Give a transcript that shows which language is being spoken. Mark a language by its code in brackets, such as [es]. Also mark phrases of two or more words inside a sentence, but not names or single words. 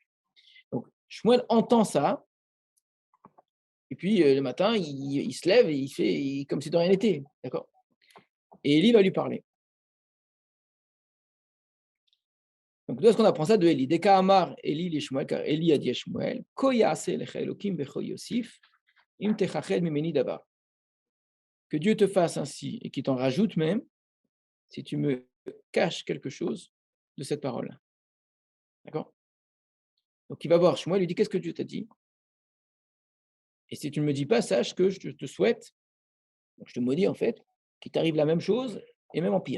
[fr] Donc, Shmuel entend ça. Et puis, le matin, il se lève et il fait comme si de rien n'était. D'accord? Et Élie va lui parler. Donc, d'où est-ce qu'on apprend ça de Élie? [he] דקאמר עלי לשמואל, [fr] car Élie a dit à Shmuel, [he] כה יעשה לך אלהים וכה יוסיף, אם תכחד ממני דבר. [fr] Que Dieu te fasse ainsi et qu'il t'en rajoute même, si tu me caches quelque chose de cette parole-là. D'accord? Donc, il va voir Shmuel, lui dit, qu'est-ce que Dieu t'a dit? Et si tu ne me dis pas, sache que je te souhaite, donc je te maudis en fait, qu'il t'arrive la même chose et même en pire.